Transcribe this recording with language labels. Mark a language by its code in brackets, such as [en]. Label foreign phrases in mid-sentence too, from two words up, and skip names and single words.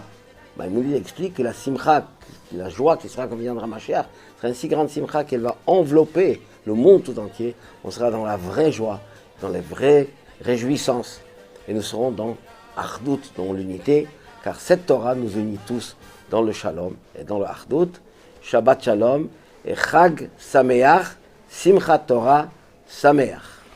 [fr] Maïmonide explique que la simcha, la joie qui sera quand viendra Mashiach, sera une si grande simcha qu'elle va envelopper le monde tout entier. On sera dans la vraie joie, dans les vraies réjouissances. Et nous serons dans Achdut, dans l'unité, car cette Torah nous unit tous dans le Shalom et dans le Achdut. [he] שבת שלום et חג שמח, שמחת תורה שמח.